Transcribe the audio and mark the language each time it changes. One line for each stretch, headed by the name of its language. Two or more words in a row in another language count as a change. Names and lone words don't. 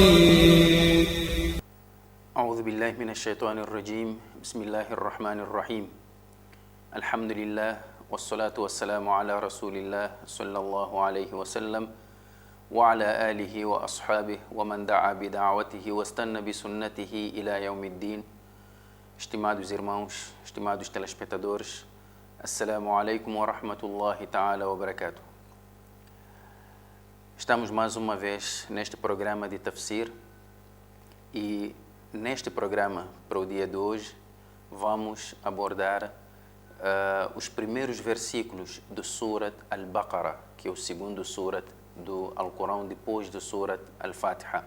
Arabic: أعوذ بالله من الشيطان الرجيم. بسم الله الرحمن الرحيم. الحمد لله والصلاة والسلام على رسول الله صلى الله عليه وسلم وعلى آله وأصحابه ومن دعا بدعوته واستنى بسنته إلى يوم الدين.
Portuguese: Estimados irmãos, estimados telespectadores,
Arabic: السلام عليكم ورحمة الله تعالى وبركاته.
Portuguese: Estamos mais uma vez neste programa de Tafsir e neste programa, para o dia de hoje, vamos abordar os primeiros versículos do Surat Al-Baqarah, que é o segundo Surat do Alcorão, depois do Surat Al-Fatiha.